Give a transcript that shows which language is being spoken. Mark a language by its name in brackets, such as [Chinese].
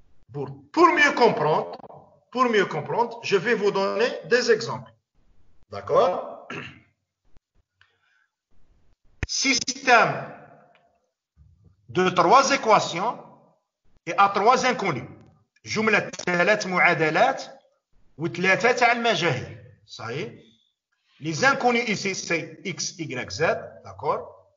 [French] Pour mieux comprendre, je vais vous donner des exemples. D'accord? Système de 3 équations et à 3 inconnus. [Arabic] جملة 3 معادلات و3 تاع المجاهيل. صحيح? [French] Les inconnus ici, c'est X, Y, Z. D'accord?